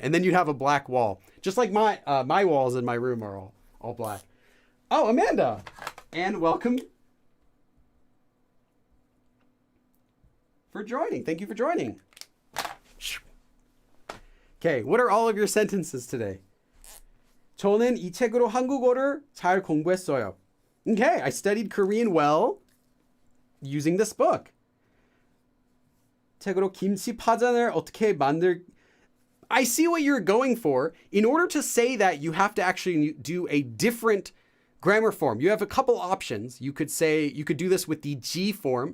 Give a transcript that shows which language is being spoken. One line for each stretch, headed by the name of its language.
English: And then you'd have a black wall. Just like my walls in my room are all black. Oh, Amanda. And welcome for joining. Thank you for joining. Okay, what are all of your sentences today?
Korean: 저는 이 책으로 한국어를 잘 공부했어요.
English: Okay, I studied Korean well using this book.
Korean: 책으로 김치 파전을 어떻게
English: I see what you're going for. In order to say that, you have to actually do a different grammar form. You have a couple options. You could do this with the G form.